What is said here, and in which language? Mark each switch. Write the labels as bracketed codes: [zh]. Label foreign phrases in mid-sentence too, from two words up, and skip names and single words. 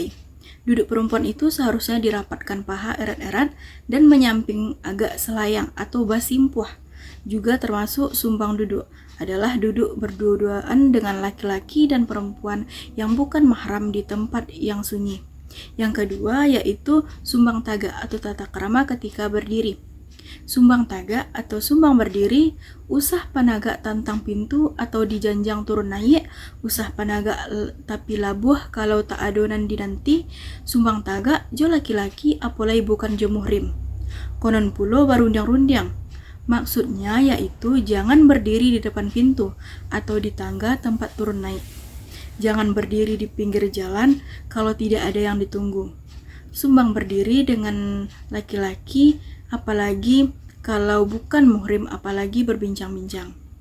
[id] Duduk perempuan itu seharusnya dirapatkan paha erat-erat dan menyamping agak selayang atau basimpuh. Juga termasuk sumbang duduk adalah duduk berdua-duaan dengan laki-laki dan perempuan yang bukan mahram di tempat yang sunyi. Yang kedua yaitu sumbang tagak atau tata krama ketika berdiri. [min] Sumbang tagak atau sumbang berdiri, usah panagak tantang pintu atau dijanjang turun naik, usah panagak tapi labuh kalau tak adonan dinanti, sumbang tagak jo laki-laki apalai bukan jo muhrim. Konon pulo barundang-rundang. [id] Maksudnya yaitu jangan berdiri di depan pintu atau di tangga tempat turun naik. Jangan berdiri di pinggir jalan kalau tidak ada yang ditunggu. Sumbang berdiri dengan laki-laki apalagi kalau bukan muhrim, apalagi berbincang-bincang.